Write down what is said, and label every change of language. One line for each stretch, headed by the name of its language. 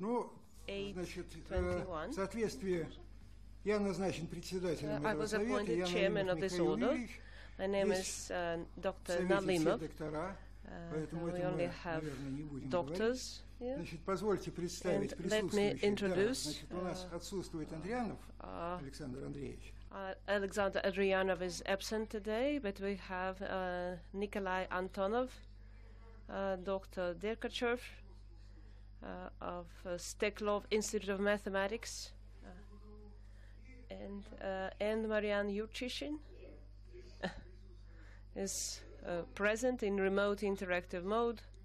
Russian: Ну, значит, в соответствии я назначен председателем этого совета, я Михаил Юрьевич.
English: My name is Dr. Nalimov. We only have doctors here.
Russian: Значит, позвольте представить присутствующих. Значит, у нас отсутствует Андрианов Александр Андреевич.
English: Alexander Adrianov is absent today, but we have Nikolai Antonov, Dr. Derkachev of Steklov Institute of Mathematics, and Marianne Yurchishin is present in remote interactive mode.